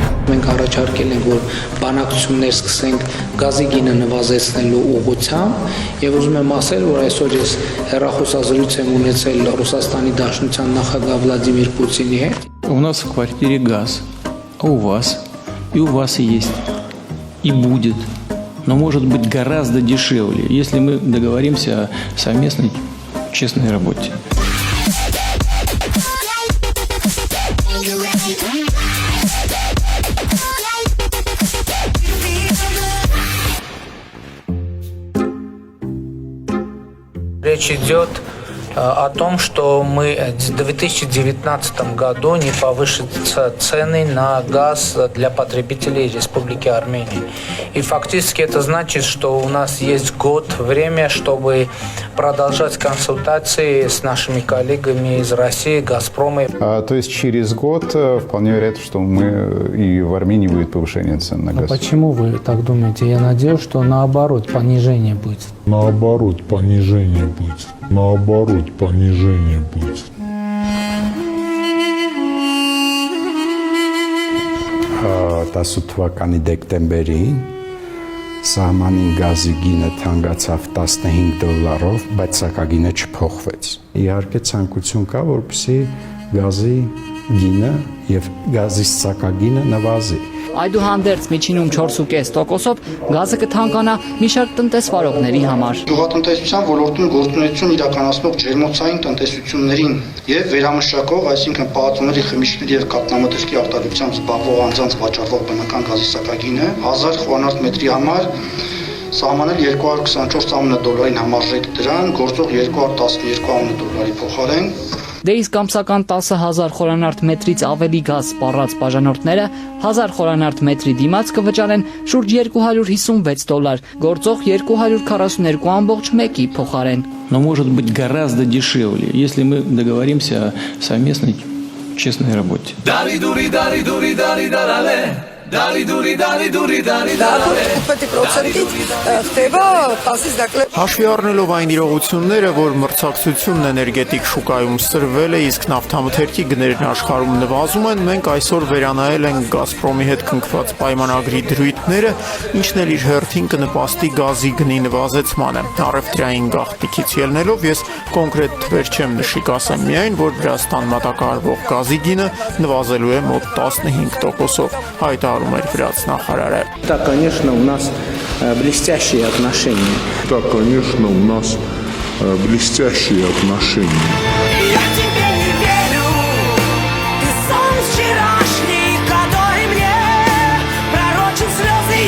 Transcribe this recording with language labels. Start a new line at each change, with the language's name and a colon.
Armenian: մենք առաջարկել ենք, որ բանակցություններ սկսենք գազի գինը նվազեցնելու ուղղությամբ, եւ ուզում եմ ասել, որ այսօր ես հեռախոսազրույց եմ ունեցել Ռուսաստանի Դաշնության նախագահ Վլադիմիր Պուտինի հետ։
Russian: У нас в квартире газ, а у вас? И у вас есть, и будет. Но может быть гораздо дешевле, если мы договоримся о совместной честной работе. Речь идет о том, что мы в 2019 году не повысятся цены на газ для потребителей Республики Армения. И фактически это значит, что у нас есть год время, чтобы продолжать консультации с нашими коллегами из России, Газпрома. То есть через год вполне вероятно, что мы и в Армении будет повышение цен на газ. А почему вы так думаете? Я надеюсь, что наоборот понижение будет. Наоборот понижение будет. Наоборот понижение будет.
Armenian: 18 թվականի դեկտեմբերին սահմանին գազի գինը թանկացավ $15, բայց սակագինը չփոխվեց։ Իհարկե ցանկություն կա, որպեսզի գազի գինը եւ գազի սակագինը նվազի։ Այդուհանդերձ միջինում 4.5%-ով գազը կթանկանա մի շարք տնտեսվարողների համար։ Գյուղատնտեսության ոլորտում գործունեություն իրականացնող ջերմոցային տնտեսություններին եւ վերամշակող, այսինքն պահածոների, խմիչքների եւ կաթնամթերքի արտադրությամբ զբաղվող անձանց վաճառվող բնական գազի սակագինը 1000 խորանարդ մետրի համար սահմանել $224.9 համարժեք դրան, գործող $212.9 փոխարեն։ Դե իսկ ամսական 10,000 խորանարդ մետրից ավելի գազ սպառած բաժանորդները 1000 խորանարդ մետրի դիմաց կվճարեն շուրջ $256, գործող $242.1-ի փոխարեն։
Russian: Но может быть гораздо дешевле, если мы договоримся о совместной честной работе.
Armenian: Հաշվի առնելով այն իրողությունները, որ մրցակցությունն էներգետիկ շուկայում սրվել է, իսկ նավթամթերքի գներն աշխարհում նվազում են, մենք այսօր վերանայել ենք Գազպրոմի հետ կնքված պայմանագրի դրույթները, ինչն էլ իր հերթին կնպաստի գազի գնի նվազեցմանը։ Առևտրային գաղտնիքից ելնելով ես կոնկրետ թվեր չեմ նշի, կասեմ միայն, որ Վրաստան մատակարարվող գազի գինը նվազելու է մոտ 15%-ով, հայտարարում էր վրացնախարարը։
Russian: Да, конечно, у нас блестящие отношения. Да, конечно, у нас блестящие отношения. Я тебе не верю, ты сон вчерашний, который мне пророчил слезы.